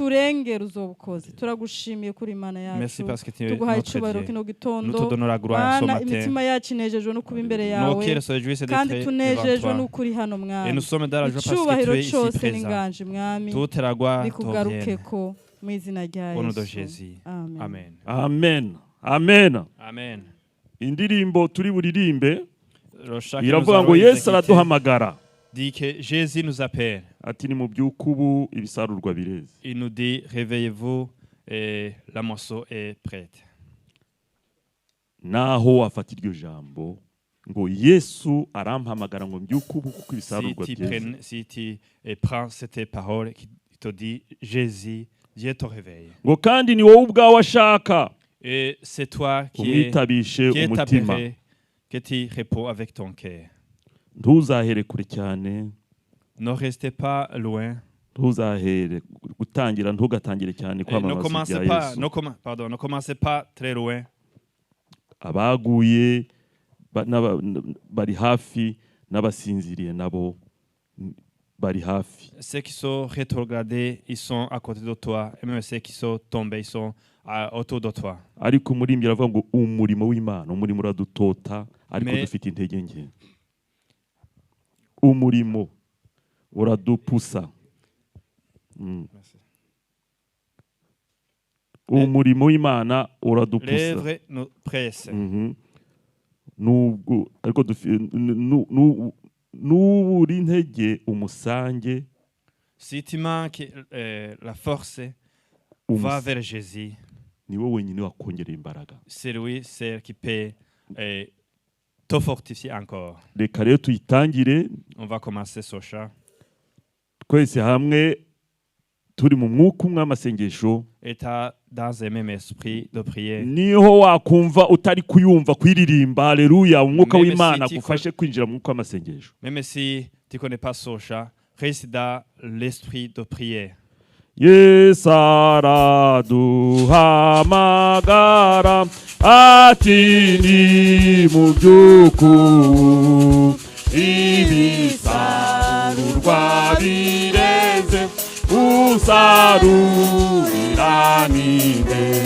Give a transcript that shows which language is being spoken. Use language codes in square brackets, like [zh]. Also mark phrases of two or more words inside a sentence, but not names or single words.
[fr] Merci parce que tu es notre Dieu. Nous te donnons la gloire ce matin. Nos cœurs se réjouissent d'être devant toi. Et nous sommes dans la joie parce que tu es ici présent. Toute la gloire te revient. Au nom de Jésus. Amen. Amen. Amen. Amen. [rw] Indirimbo turi buririmbe iravuga ngo Yesu araduhamagara. [fr] Dit que Jésus nous appelle. [rw] Ati ni mu byukubu ibisarurwa bireze. [fr] Il nous dit réveillez-vous et la moisson est prête. [rw] Naho afata iryo jambo ngo Yesu arampamagara ngo mbyukubu kuko ibisarurwa byeze. [fr] Si tu prends cette parole qui te dit Jésus, Dieu te réveille. [rw] Ngo kandi ni wowe ubwawe ashaka. [fr] Et c'est toi qui est appelé, que tu réponds avec ton cœur. [rw] Ntuzahere kure cyane. [fr] Ne restez pas loin. [rw] Ntuzahere gutangira ntugatangire cyane kwamamaza ibya Yesu. [fr] Ne commencez pas très loin. [rw] Abaguye bari hafi n'abasinziriye nabo bari hafi. [fr] Ceux qui sont rétrogradés, ils sont à côté de toi, et même ceux qui sont tombés, ils sont autour de toi. [rw] Ariko umuririmbyi aravuga ngo umurimo w'Imana umurimo uradutota ariko dufite intege nke. Umurimo uradupusa. Umurimo w'Imana uradupusa. [fr] L'œuvre nous presse. [rw] Nubwo ariko n'uburi intege umusange. [fr] Si tu manques la force, va vers Jésus. [rw] Ni wowe wenyine wakongerera imbaraga. [fr] C'est lui qui peut te fortifier encore. [rw] Reka rero tuyitangire. [fr] On va commencer ce chant. [rw] Twese hamwe turi mu mwuka umwe amasengesho. [fr] Et dans un même esprit de prière. [rw] niho wakumva utari kuyumva kuyiririmba haleluya umwuka [fr] Meme [rw] w'Imana [fr] si [rw] gufashe kwinjira mu mwuka w'amasengesho. [fr] Même si tu ne connais pas Socha, reste dans l'esprit de prière. [rw] Yesu araduhamagara ati ni mu by'ukuri ibisarurwa bireze usarurira ninde